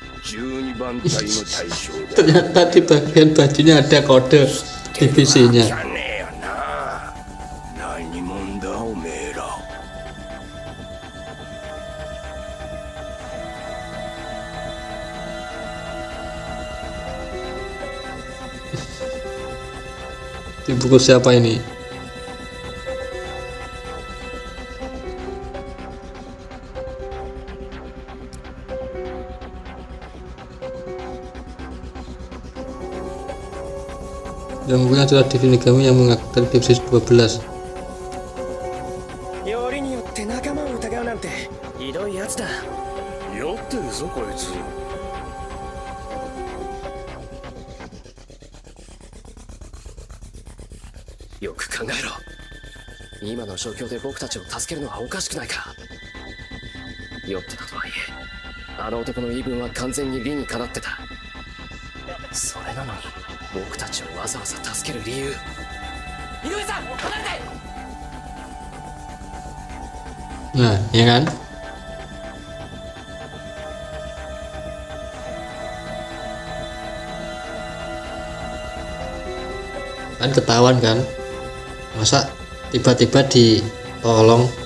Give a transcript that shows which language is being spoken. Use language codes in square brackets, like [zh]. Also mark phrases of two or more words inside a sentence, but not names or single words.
[ja] 12 番隊の大将だ。 [id] ternyata di bagian bajunya ada kode divisinya. [ja] じゃねえよな。何者だおめえら。 [id] Di buku siapa ini? Yang punya adalah Shinigami yang mengaku dari divisi 12. [ja] よりによって仲間を疑うなんてひどいやつだ。酔ってるぞこいつ。よく考えろ。今の状況で僕たちを助けるのはおかしくないか。酔ってたとはいえ、あの男の言い分は完全に理にかなってた。それなのに僕たちをわざわざ助ける理由。井上さん、離れて。 [id] Nah, ya kan? Kan ketahuan kan? Masa tiba-tiba ditolong?